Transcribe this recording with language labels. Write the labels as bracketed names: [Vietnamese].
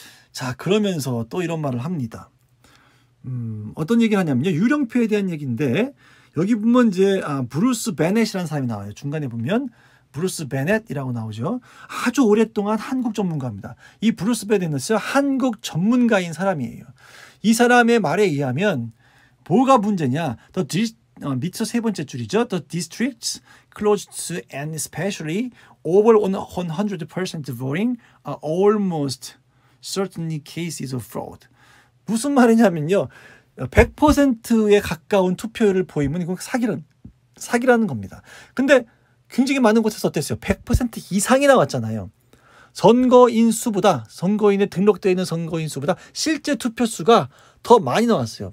[Korean] 자, 그러면서 또 이런 말을 합니다. 어떤 얘기를 하냐면요, 유령표에 대한 얘기인데, 여기 보면 이제 브루스 베넷이라는 사람이 나와요. 중간에 보면 브루스 베넷이라고 나오죠. 아주 오랫동안 한국 전문가입니다. 이 브루스 베넷은 한국 전문가인 사람이에요. 이 사람의 말에 의하면 뭐가 문제냐? 밑에서 세 번째 줄이죠. [English] The districts close to and especially over 100% voting are almost certainly cases of fraud. [Korean] 무슨 말이냐면요. 100%에 가까운 투표율을 보이면 이건 사기라는 겁니다. 근데 굉장히 많은 곳에서 어땠어요? 100% 이상이 나왔잖아요. 선거인에 등록되어 있는 선거인 수보다 실제 투표 수가 더 많이 나왔어요.